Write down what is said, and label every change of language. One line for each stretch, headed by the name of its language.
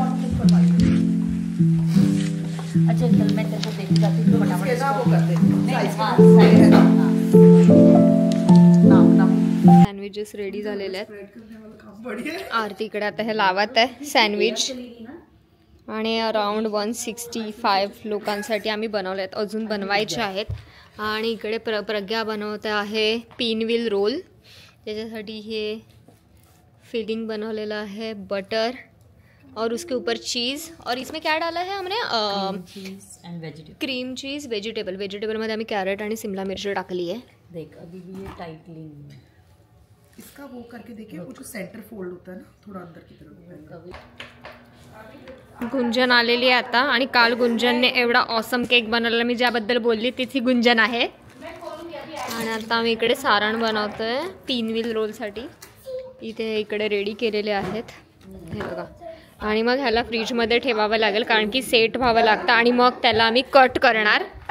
Hindi: अच्छा चल मैं तेरे को देखी जाती हूँ
Marathi: सँडविचेस रेडी झालेले आहेत. आरती इकडे आता हे लावत आहे सँडविच आणि अराउंड 165 लोकांसाठी आम्ही बनवले आहेत. अजून बनवायचे आहेत आणि इकडे प्रज्ञा बनवते आहे पिनविल रोल. त्याच्यासाठी हे फिलिंग बनवलेला
Hindi: है बटर और उसके ऊपर चीज़ और इसमें क्या डाला है हमने क्रीम चीज़ वेजिटेबल में हमें कैरेट और शिमला मिर्च टाकली है. देख अभी भी ये टाइटली नहीं है. इसका वो करके देखिए, वो जो सेंटर फोल्ड होता है ना थोड़ा अंदर की तरफ.
Marathi: गुंजन आलेली आहे आता आणि काल गुंजनने एवढा ऑसम केक बनवला मी ज्याबद्दल बोलली तीच ही गुंजन आहे. आणि आता आम्ही इकडे सारण बनवतोय पिनविल रोलसाठी. इथे इकडे रेडी केलेले आहेत हे बघा. आणि मग ह्याला फ्रीजमध्ये ठेवावं लागेल कारण की सेट व्हावं लागतं आणि मग त्याला आम्ही कट करणार.